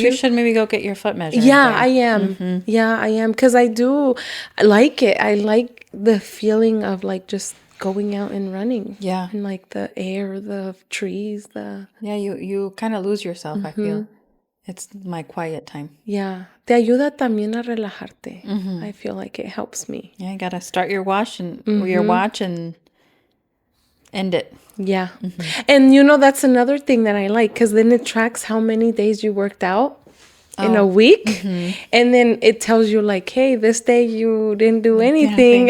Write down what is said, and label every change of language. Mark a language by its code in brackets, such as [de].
[en] you should maybe go get your foot measure. Yeah, I am. Yeah, I am. Because I like it. I like the feeling of like just going out and running. Yeah. And like the air, the trees, Yeah, you kind of lose yourself, I feel. It's my quiet time. Yeah. [es] Te ayuda también a relajarte. [en] I feel like it helps me. Yeah, you got to start your watch and end it. Yeah. And that's another thing that I like, because then it tracks how many days you worked out in a week. And then it tells you like, hey, this day you didn't do anything.